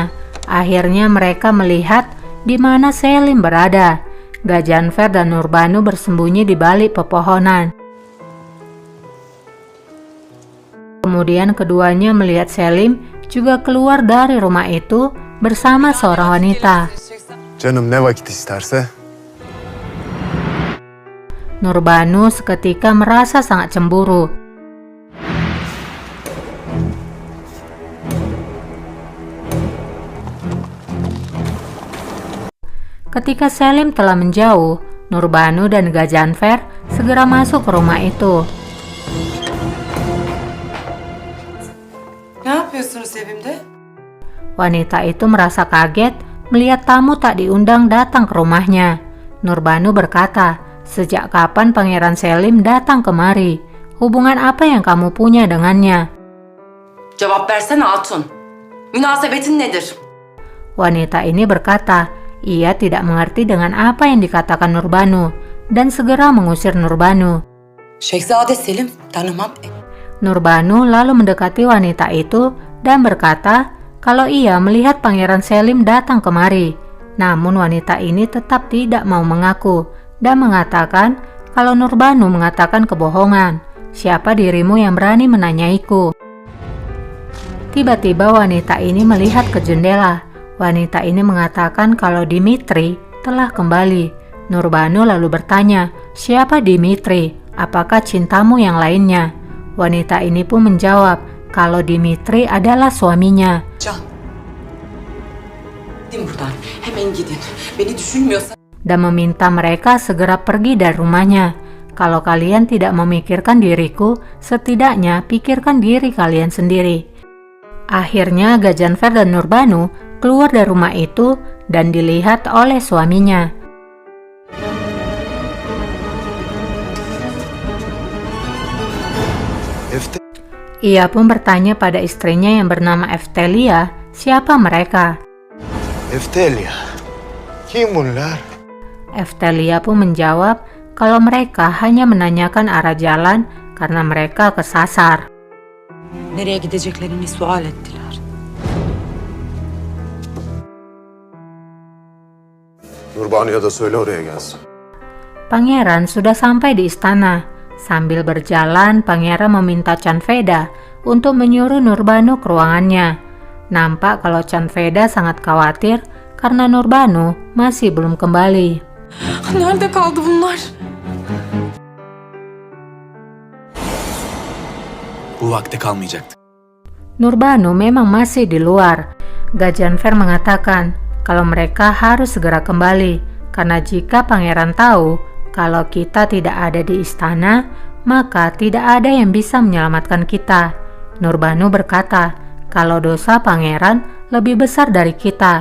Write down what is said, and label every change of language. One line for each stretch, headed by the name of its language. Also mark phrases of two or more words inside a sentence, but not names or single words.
Indonesian: Akhirnya mereka melihat di mana Selim berada. Gazanfer dan Nurbanu bersembunyi di balik pepohonan. Kemudian keduanya melihat Selim juga keluar dari rumah itu bersama seorang wanita.
Turkish: Canım ne vakit isterse.
Indonesian: Nurbanu seketika merasa sangat cemburu. Ketika Selim telah menjauh, Nurbanu dan Gazanfer segera masuk ke rumah itu.
Turkish: Ne yapıyorsunuz evimde?
Indonesian: Wanita itu merasa kaget melihat tamu tak diundang datang ke rumahnya. Nurbanu berkata, "Sejak kapan Pangeran Selim datang kemari? Hubungan apa yang kamu punya dengannya?"
Turkish: Cevap versene Hatun. Münasebetin nedir?
Indonesian: Wanita ini berkata, ia tidak mengerti dengan apa yang dikatakan Nurbanu dan segera mengusir Nurbanu.
Turkish: Şehzade Selim tanımam.
Indonesian: Nurbanu lalu mendekati wanita itu dan berkata kalau ia melihat Pangeran Selim datang kemari. Namun wanita ini tetap tidak mau mengaku dan mengatakan kalau Nurbanu mengatakan kebohongan. Siapa dirimu yang berani menanyaiku? Tiba-tiba wanita ini melihat ke jendela. Wanita ini mengatakan kalau Dimitri telah kembali. Nurbanu lalu bertanya, siapa Dimitri? Apakah cintamu yang lainnya? Wanita ini pun menjawab kalau Dimitri adalah suaminya.
Turkish: Can. Gidin buradan. Hemen gidin. Beni düşünmüyorsan...
Indonesian: Dan meminta mereka segera pergi dari rumahnya. Kalau kalian tidak memikirkan diriku, setidaknya pikirkan diri kalian sendiri. Akhirnya Gazanfer dan Nurbanu keluar dari rumah itu dan dilihat oleh suaminya. Ia pun bertanya pada istrinya yang bernama Eftelia, siapa mereka?
Turkish: Eftelia. Kim bunlar?
Indonesian: Eftelia pun menjawab kalau mereka hanya menanyakan arah jalan karena mereka kesasar.
Turkish: Nereye gideceklerini sual ettiler. Nurbanu'ya da söyle oraya gelsin.
Indonesian: Pangeran sudah sampai di istana. Sambil berjalan, Pangeran meminta Canveda untuk menyuruh Nurbanu ke ruangannya. Nampak kalau Canveda sangat khawatir karena Nurbanu masih belum kembali.
Turkish: Nerede kaldı bunlar? Bu vakte kalmayacaktı.
Indonesian: Nurbanu memang masih di luar. Gazanfer mengatakan kalau mereka harus segera kembali karena jika Pangeran tahu kalau kita tidak ada di istana, maka tidak ada yang bisa menyelamatkan kita. Nurbanu berkata kalau dosa Pangeran lebih besar dari kita.